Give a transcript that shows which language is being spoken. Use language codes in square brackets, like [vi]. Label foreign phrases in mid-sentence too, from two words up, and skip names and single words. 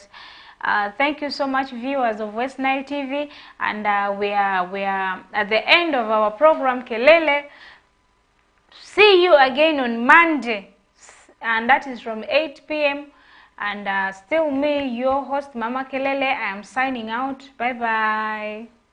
[en] Thank you so much, viewers of West Nile TV, and we are at the end of our program Kelele. See you again on Monday, and that is from 8 p.m. And still me, your host Mama Kelele. I am signing out. Bye bye.